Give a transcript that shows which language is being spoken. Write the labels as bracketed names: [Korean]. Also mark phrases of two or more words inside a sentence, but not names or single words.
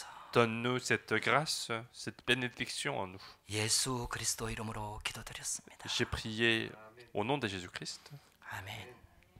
[French] Donne-nous cette grâce, cette bénédiction en nous. [Korean] 예수 그리스도 이름으로 기도드렸습니다. [French] J'ai prié au nom de Jésus-Christ. [Korean] 아멘.